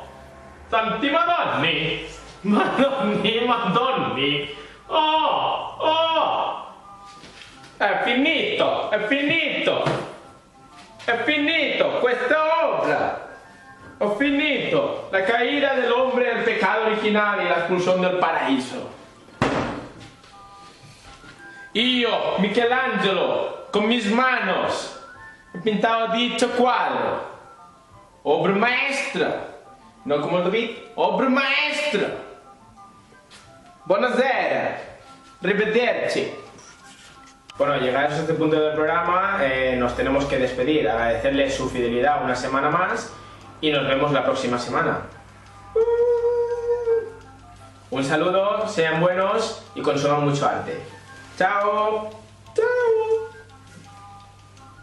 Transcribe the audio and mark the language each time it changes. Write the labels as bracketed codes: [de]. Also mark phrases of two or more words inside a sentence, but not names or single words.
[it] Santi madonni! Madonni, madonni! Oh! Oh! È finito! È finito! È finito questa obra! Ho finito! [es] La caída del hombre del pecado original y la expulsión del paraíso. [it] Io, Michelangelo, [es] con mis manos, he pintado dicho cuadro. Obra maestra. No como el David, obra maestra. [it] Buonasera. Arrivederci. [es] Bueno, llegados a este punto del programa, nos tenemos que despedir, agradecerles su fidelidad una semana más y nos vemos la próxima semana. Un saludo, sean buenos y consuman mucho arte. ¡Chao! ¡Chao! ¡Chao!